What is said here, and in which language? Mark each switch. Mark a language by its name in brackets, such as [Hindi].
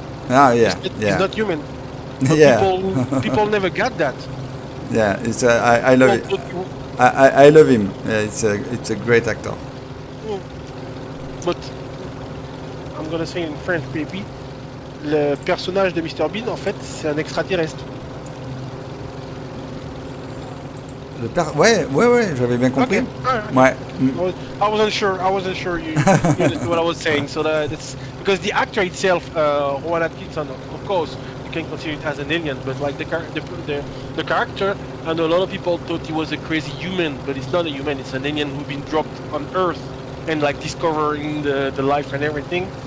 [English] Ah, yeah, It's yeah. not human. But Yeah. people never got that. Yeah, it's I love it. I love him. Yeah, it's a great actor. But I'm gonna say in French, baby. [French] Le personnage de Mr. Bean, en fait, c'est un extraterrestre. Ouais, j'avais bien compris. [English] Okay. Alright. [French] Ouais. [English] I wasn't sure you understood what I was saying. So that's because the actor itself, Rowan Atkinson, of course, you can consider it as an alien. But like the character, I know a lot of people thought he was a crazy human, but it's not a human. It's an alien who's been dropped on Earth and like discovering the life and everything.